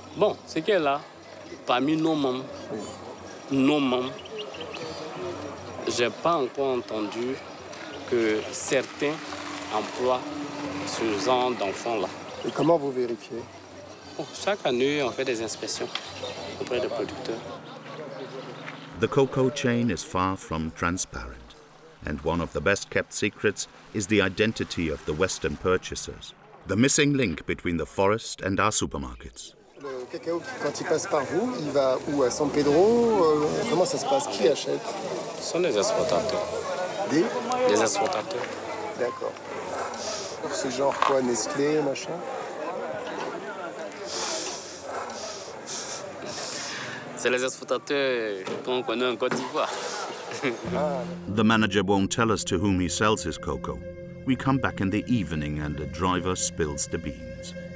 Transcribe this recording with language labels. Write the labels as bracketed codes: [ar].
[fr] Bon, c'est qu'elle là, parmi nos membres, j'ai pas encore entendu que certains emploient ce genre d'enfants-là. Et comment vous vérifiez? Bon, chaque année, on fait des inspections auprès des producteurs. [en] The cocoa chain is far from transparent, and one of the best-kept secrets is the identity of the Western purchasers, the missing link between the forest and our supermarkets. [fr] Le cacao, quand il passe par vous, il va où? À San Pedro? Comment ça se passe? Qui achète? Ce sont des exportateurs. Des exportateurs. D'accord. C'est genre quoi? Nestlé, machin? C'est les exportateurs qu'on connaît en Côte d'Ivoire. [en] The manager won't tell us to whom he sells his cocoa. We come back in the evening and the driver spills the beans.